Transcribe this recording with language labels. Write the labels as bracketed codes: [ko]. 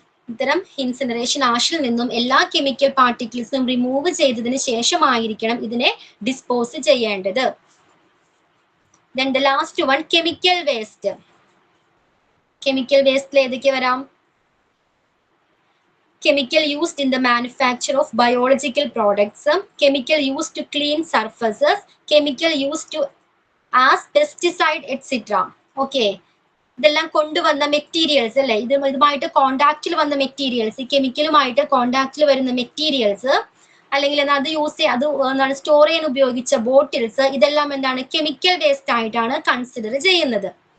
[ml] ഇത്തരം ഇൻസിനറേഷൻ ആഷിൽ നിന്നും എല്ലാ കെമിക്കൽ പാർട്ടിക്കിൾസും റിമൂവ് ചെയ്തതിന് ശേഷമായിരിക്കണം ഇതിനെ ഡിസ്പോസ് ചെയ്യേണ്ടത്. [en] Then the last one, chemical waste. Chemical waste [ml] ഏതൊക്കെ വരാം? [en] Chemical used in the manufacture of biological products, chemical used to clean surfaces, chemical used to as pesticide etc. [ml] Okay, ഇതെല്ലാം കൊണ്ടുവന്ന materials അല്ലെ, ഇതുമായിട്ട് കോണ്ടാക്റ്റിൽ വന്ന മെറ്റീരിയൽസ്, ഈ കെമിക്കലുമായിട്ട് കോണ്ടാക്റ്റിൽ വരുന്ന മെറ്റീരിയൽസ്, അല്ലെങ്കിൽ അത് യൂസ് ചെയ്യാൻ അത് എന്താണ് സ്റ്റോർ ചെയ്യാൻ ഉപയോഗിച്ച ബോട്ടിൽസ്, ഇതെല്ലാം എന്താണ് കെമിക്കൽ വേസ്റ്റ് ആയിട്ടാണ് കൺസിഡർ ചെയ്യുന്നത്.